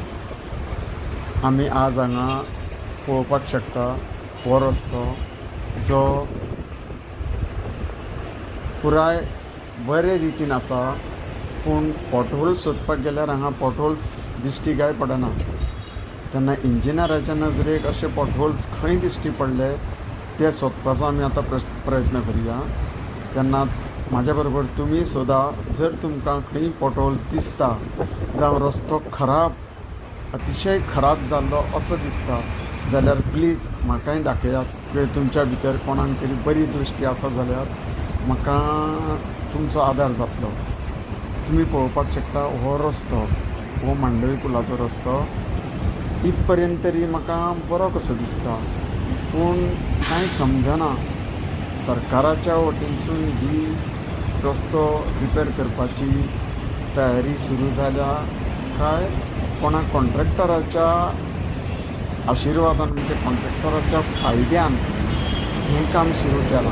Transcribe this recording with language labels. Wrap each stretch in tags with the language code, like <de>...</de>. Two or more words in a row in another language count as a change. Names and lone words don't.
<kok>आमी आज हांगा पळोवपाक शकता हो रस्तो जो पुराय बरे रितीन आसा, पूण पॉटहोल्स सोदपाक गेल्यार हांगा पॉटहोल्स दिश्टी काय पडना. तेन्ना इंजिनियराच्या नजरेक अशे पॉटहोल्स खंय दिश्टी पडले ते सोदपाचो आमी आतां प्रयत्न करुया. तेन्ना म्हाज्या बरोबर तुमी सोदा, जर तुमकां खंय पॉटहोल दिसता जावं रस्तो खराब, अतिशय खराब जाल्लो असो दिसता जाल्यार प्लीज म्हाकाय दाखयात. किंवा तुमच्या भितर कोणाक तरी बरी दृश्टी आसा जाल्यार म्हाका तुमचो आदार जातलो. तुम्ही पळोवपाक शकता हो रस्तो, हो मांडवी पुलाचो रस्तो इथपर्यंत तरी म्हाका बरो कसो दिसता, पूण कांय समजना सरकाराच्या वटेनसून ही रस्तो रिपेर करपाची तयारी सुरू जाल्या काय कोणा कॉन्ट्रॅक्टराच्या आशिर्वादान, म्हणजे कॉन्ट्रॅक्टराच्या फायद्यान हें काम सुरू केलां.</kok>